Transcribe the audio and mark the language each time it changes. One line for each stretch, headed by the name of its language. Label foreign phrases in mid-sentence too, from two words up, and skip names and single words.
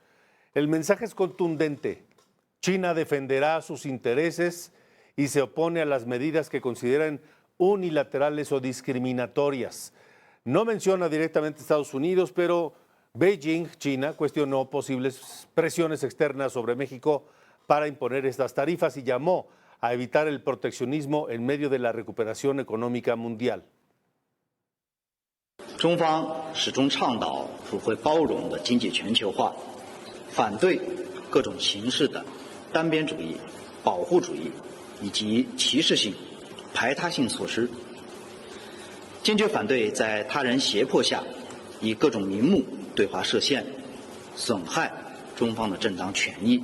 Spanish: El mensaje es contundente. China defenderá sus intereses y se opone a las medidas que consideran unilaterales o discriminatorias. No menciona directamente Estados Unidos, pero Beijing, China, cuestionó posibles presiones externas sobre México para imponer estas tarifas y llamó a evitar el proteccionismo en medio de la recuperación económica mundial.
Chinese: 中方始终倡导普惠包容的经济全球化，反对各种形式的单边主义、保护主义以及歧视性、排他性措施，坚决反对在他人胁迫下以各种名目对华设限，损害中方的正当权益。